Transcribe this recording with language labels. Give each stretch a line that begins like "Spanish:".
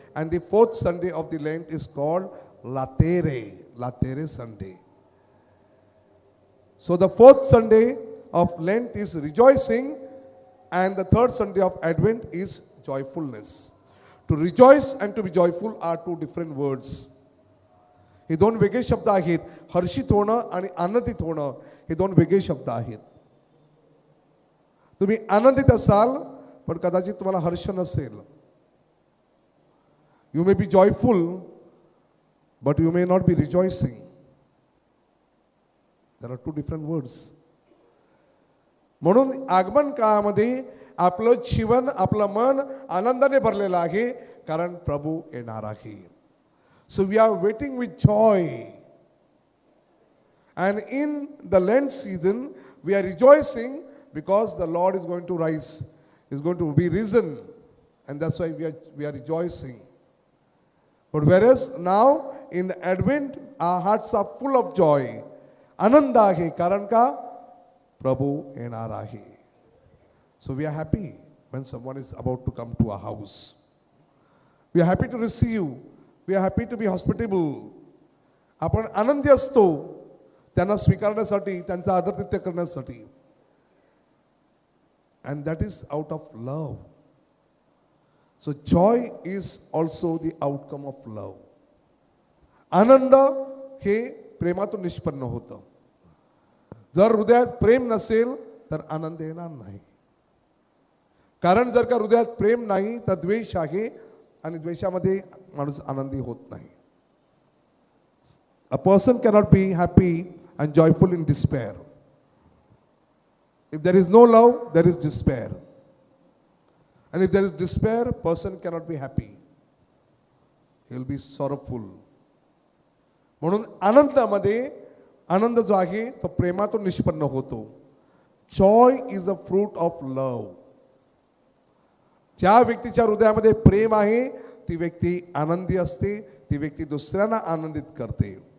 English: and the fourth Sunday of the Lent is called Latere Sunday. So the fourth Sunday of Lent is rejoicing, and the third Sunday of Advent is joyfulness. To rejoice and to be joyful are two different words.
Marathi: हे दोन वेगळे शब्द आहेत. हर्षित होणं आणि आनंदित होणं हे दोन वेगळे शब्द आहेत. तुम्ही आनंदित असाल पण कदाचित तुम्हाला हर्ष नसेल.
English: You may be joyful but you may not be rejoicing. There are two different words.
Marathi: म्हणून आगमन काळामध्ये आपलं जीवन, आपलं मन आनंदाने भरलेलं आहे, कारण प्रभू येणार आहे.
English: So we are waiting with joy. And in the Lent season, we are rejoicing because the Lord is going to rise, is going to be risen. And that's why we are rejoicing. But whereas now in the Advent, our hearts are full of joy.
Marathi: Ananda hai, karan ka Prabhu yenar ahe.
English: So we are happy when someone is about to come to our house. We are happy to receive. We are happy to be hospitable.
Marathi: आपण आनंदी असतो त्यांना स्वीकारण्यासाठी, त्यांचा आदरातिथ्य करण्यासाठी.
English: And that is out of love. So joy is also the outcome of love.
Marathi: आनंद हे प्रेमातून निष्पन्न होतं. जर हृदयात प्रेम नसेल तर आनंद येणार नाही. कारण जर का हृदयात प्रेम नाही तर द्वेष आहे, आणि द्वेषामध्ये माणूस आनंदी होत नाही.
English: A person cannot be happy and joyful in despair. If there is no love, there is despair. And if there is despair, a person cannot be happy. He will be sorrowful.
Marathi: म्हणून आनंदामध्ये आनंद जो आहे तो प्रेमातून निष्पन्न होतो.
English: Joy is a fruit of love.
Marathi: ज्या व्यक्तीच्या हृदयामध्ये प्रेम आहे ती व्यक्ती आनंदी असते, ती व्यक्ती दुसऱ्यांना आनंदित करते.